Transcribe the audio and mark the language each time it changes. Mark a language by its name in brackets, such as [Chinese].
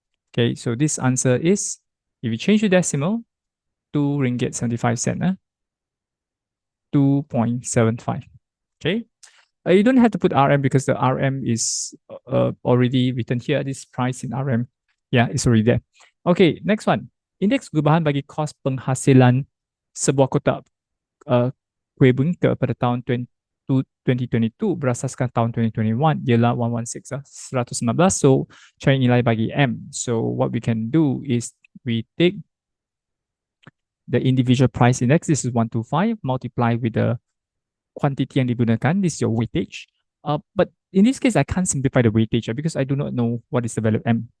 [English] Okay, so this answer is, if you change the decimal, 2 ringgit 75 cent, 2.75. Okay, you don't have to put RM because the RM is already written here. This price in RM, yeah, it's already there. Okay, next one. [Malay] Indeks perubahan bagi kos penghasilan sebuah kotak kuih bingka pada tahun 2022 berasaskan tahun 2021 ialah 116, 119. So cari nilai bagi M. [English] So what we can do is we take the individual price index, this is 125, multiply with the quantity [Malay] yang digunakan, [English] this is your weightage. But in this case, I can't simplify the weightage because I do not know what is the value of M.